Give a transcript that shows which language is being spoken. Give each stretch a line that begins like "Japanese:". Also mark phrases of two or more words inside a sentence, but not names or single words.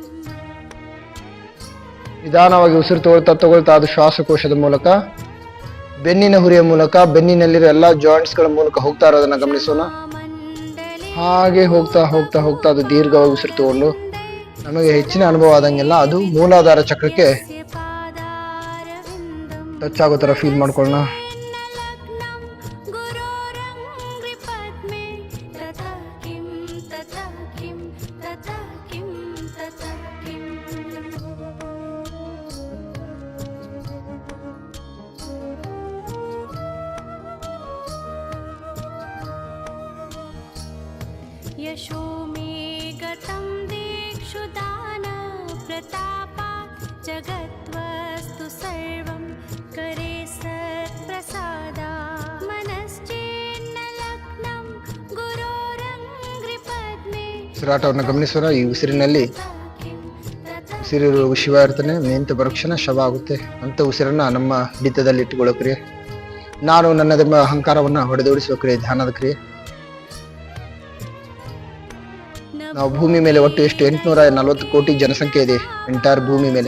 Kannada: ನಿಧಾನವಾಗಿ ಉಸಿರು ತಗೊಳ್ತಾ ಅದು ಶ್ವಾಸಕೋಶದ ಮೂಲಕ, ಬೆನ್ನಿನ ಹುರಿಯ ಮೂಲಕ, ಬೆನ್ನಿನಲ್ಲಿರೋ ಎಲ್ಲಾ ಜಾಯಿಂಟ್ಸ್ ಗಳ ಮೂಲಕ ಹೋಗ್ತಾ ಇರೋದನ್ನ ಗಮನಿಸೋಣ. ಹಾಗೆ ಹೋಗ್ತಾ ಅದು ದೀರ್ಘವಾಗಿ ಉಸಿರು ತಗೊಂಡು ನಮಗೆ ಹೆಚ್ಚಿನ ಅನುಭವ ಆದಂಗೆಲ್ಲ ಅದು ಮೂಲಾಧಾರ ಚಕ್ರಕ್ಕೆ ಟಚ್ ಆಗೋ ಥರ ಫೀಲ್ ಮಾಡ್ಕೊಳ್ಳೋಣ.
Sanskrit: गुरोरङ्घ्रिपद्मे तथा किं तथा किं तथा किं तथा किम् यशो मे गतं दिक्षु दानप्रतापात् जगद्वस्तु सर्वं करे सत्प्रसादा मनश्चेन्न लग्नं गुरोरङ्घ्रिपद्मे
Kannada: ಉಸಿರಾಟವನ್ನು ಗಮನಿಸೋಣ. ಈ ಉಸಿರಿನಲ್ಲಿ ಉಸಿರು ಶಿವ ಇರ್ತಾನೆ, ನಿಂತ ಬರುಕ್ಷಣ ಶವ ಆಗುತ್ತೆ ಅಂತ ಉಸಿರನ್ನ ನಮ್ಮ ಹಿಡಿತದಲ್ಲಿ ಇಟ್ಟುಕೊಳ್ಳೋ ಕ್ರಿಯೆ. ನಾನು ನನ್ನದೆಂಬ ಅಹಂಕಾರವನ್ನ ಹೊಡೆದೋಡಿಸುವ ಕ್ರಿಯೆ ಧ್ಯಾನದ ಕ್ರಿಯೆ. ನಾವು ಭೂಮಿ ಮೇಲೆ ಒಟ್ಟು ಎಷ್ಟು 840 ಕೋಟಿ ಜನಸಂಖ್ಯೆ ಇದೆ ಎಂಟೈರ್ ಭೂಮಿ ಮೇಲೆ.